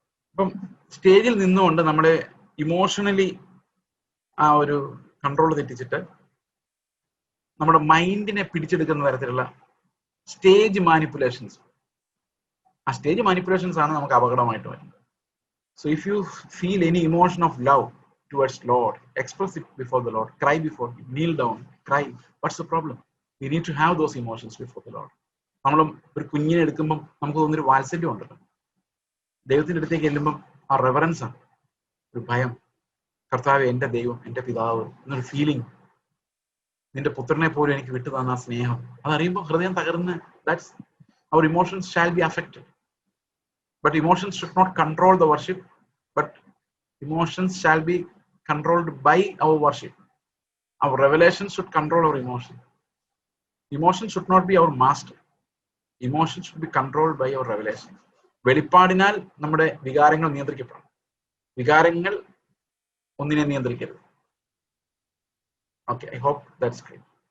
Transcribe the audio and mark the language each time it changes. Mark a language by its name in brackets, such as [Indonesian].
[Malayalam] ഇപ്പം സ്റ്റേജിൽ നിന്നുകൊണ്ട് നമ്മുടെ ഇമോഷണലി ആ ഒരു കൺട്രോൾ തെറ്റിച്ചിട്ട് നമ്മുടെ മൈൻഡിനെ പിടിച്ചെടുക്കുന്ന തരത്തിലുള്ള സ്റ്റേജ് മാനിപ്പുലേഷൻസ്, ആ സ്റ്റേജ് മാനിപ്പുലേഷൻസ് ആണ് നമുക്ക് അപകടമായിട്ട് വരുന്നത്. [English] So if you feel any emotion of love towards Lord, express it before the Lord, cry before Him, kneel down, cry. What's the problem? We need to have those emotions before the Lord. [Malayalam] നമ്മൾ ഒരു കുഞ്ഞിനെ എടുക്കുമ്പോൾ നമുക്ക് തോന്നുന്നൊരു വാത്സല്യം ഉണ്ടല്ലോ, ദൈവത്തിന്റെ അടുത്തേക്ക് ചെല്ലുമ്പം ആ റെവറൻസ് ആണ്, ഒരു ഭയം, കർത്താവ് എന്റെ ദൈവം, എന്റെ പിതാവ് എന്നൊരു ഫീലിംഗ്, നിന്റെ പുത്രനെ പോലും എനിക്ക് വിട്ടു തന്ന സ്നേഹം, അതറിയുമ്പോൾ ഹൃദയം തകർന്ന്, [English] That's our emotions shall be affected. But emotions should not control the worship, but emotions shall be controlled by our worship. Our revelation should control our emotion. Emotion should not be our master. Emotion should be controlled by our revelation. [Malayalam] വെളിപ്പാടിനാൽ നമ്മുടെ വികാരങ്ങൾ നിയന്ത്രിക്കപ്പെടണം. വികാരങ്ങൾ ഒന്നിനെ നിയന്ത്രിക്കരുത്. [English] Okay, I hope that's clear.